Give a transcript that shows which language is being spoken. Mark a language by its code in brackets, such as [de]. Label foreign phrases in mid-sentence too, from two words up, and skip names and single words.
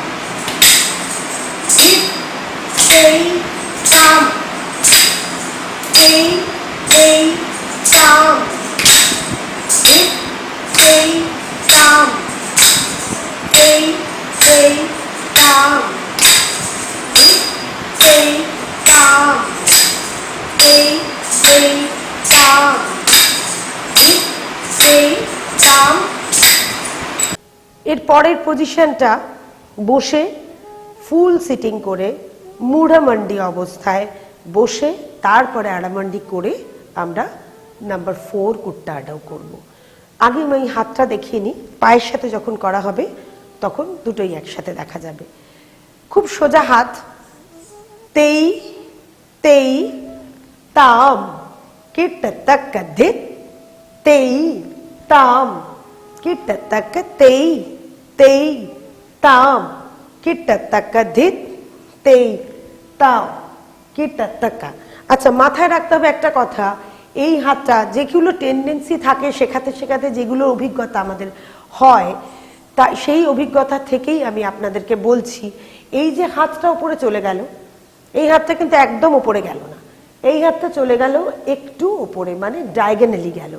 [bn] ধিত তেই তাম, তেই তেই তাম, ধিত তেই তাম, তেই তেই তাম, ধিত তেই তাম, তেই তেই তাম, ধিত তেই তাম। এর পরের পজিশনটা বসে ফুল সিটিং করে মুড়ামান্ডি অবস্থায় বসে তারপরে আড়ামান্ডি করে আমরা নাম্বার 4 কুট্টা আডাউ করব। আগে আমি হাতটা দেখিয়ে নিই, পায়ের সাথে যখন করা হবে তখন দুটোই একসাথে দেখা যাবে। খুব সোজা হাত, তেই তেই তাম কিট্টাতাকা, ধিত তেই তাম কিট্টাতাকা, তেই তেই তাম কিট্টাতাকা, ধিত তেই তাম কিট্টাতাকা। আচ্ছা, মাথায় রাখতে হবে একটা কথা, এই হাতটা যেগুলো টেন্ডেন্সি থাকে শেখাতে শেখাতে যেগুলো অভিজ্ঞতা আমাদের হয়, তা সেই অভিজ্ঞতা থেকেই আমি আপনাদেরকে বলছি, এই যে হাতটা উপরে চলে গেল, এই হাতটা কিন্তু একদম উপরে গেল না, এই হাতটা চলে গেল একটু উপরে, মানে ডায়াগোনালি গেল।